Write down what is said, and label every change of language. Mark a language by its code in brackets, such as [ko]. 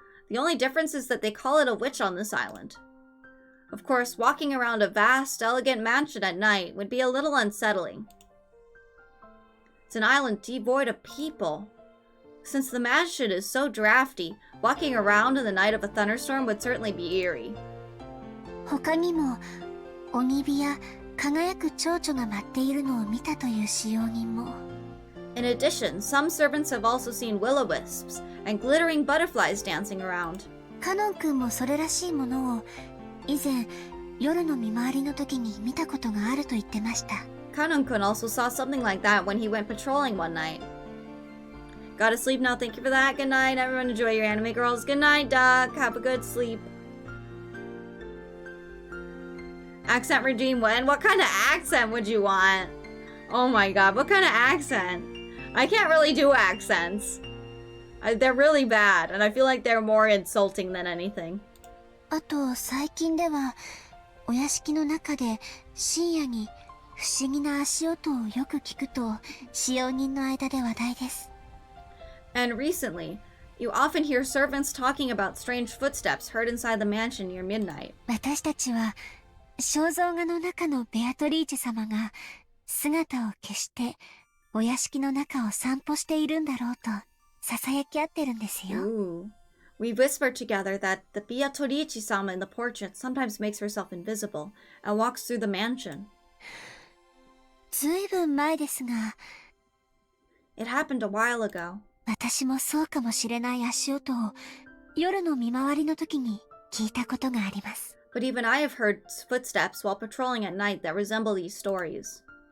[en] The only difference is that they call it a witch on this island. Of course, walking around a vast, elegant mansion at night would be a little unsettling. It's an island devoid of people. Since the mansion is so drafty, walking around in the night of a thunderstorm would certainly be eerie. [ja] 他にも鬼火や輝く蝶々が舞っているのを見たという使用人も。 [en] In addition, some servants have also seen will-o-wisps and glittering butterflies dancing around. [ja] カノン君もそれらしいものを以前夜の見回りの時に見たことがあると言ってました。 [en] Kanon-kun also saw something like that when he went patrolling one night. Gotta sleep now, thank you for that. Good night, everyone. Enjoy your anime, girls. Good night, Doc. Have a good sleep. Accent regime when? What kind of accent would you want? Oh my god, what kind of accent? I can't really do accents. They're really bad, and I feel like they're more insulting than anything. [ja] あと最近ではお屋敷の中で深夜に不思議な足音をよく聞くと使用人の間で話題です。 [en] And recently, you often hear servants talking about strange footsteps heard inside the mansion near midnight. [ja] 私たちは肖像画の中のベアトリーチェ様が姿を消してお屋敷の中を散歩しているんだろうと囁き合ってるんですよ。 Ooh. [en] We whispered together that the Beatrice-sama in the portrait sometimes makes herself invisible and walks through the mansion. [ja] ずいぶん前ですが、 [en] It happened a while ago. [ja] 私もそうかもしれない足音を夜の見回りの時に聞いたことがあります。 [en] But even I have heard footsteps while patrolling at night that resemble these stories.